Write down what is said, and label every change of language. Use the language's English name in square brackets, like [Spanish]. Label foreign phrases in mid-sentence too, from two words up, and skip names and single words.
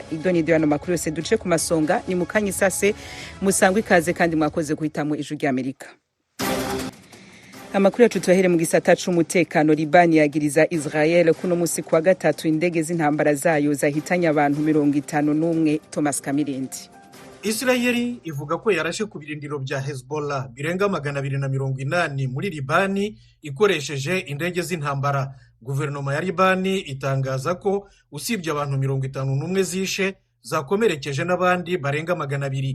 [Rundi] Idonido y'ano makuru yose duce ku masonga ni mukanye sase musangwe ikaze kandi mwakoze guhitamwo ijwi ry'Amerika. Amakuru yacu tuyahere mu gisata c'umutekano. Liban yagiriza Israel kuno musi kwa gatatu indege z'intambara zayo zahitanye abantu 51. Thomas Kamirindi. [Kinyarwanda] Israeli ivuga ko yarashe ku birindiro bya Hezbollah birenga 280 muri Libani ikoresheje indege z'intambara. Guverinoma ya Libani itangaza ko usibye abantu 51 zishe zakomerekeje n'abandi barenga 200.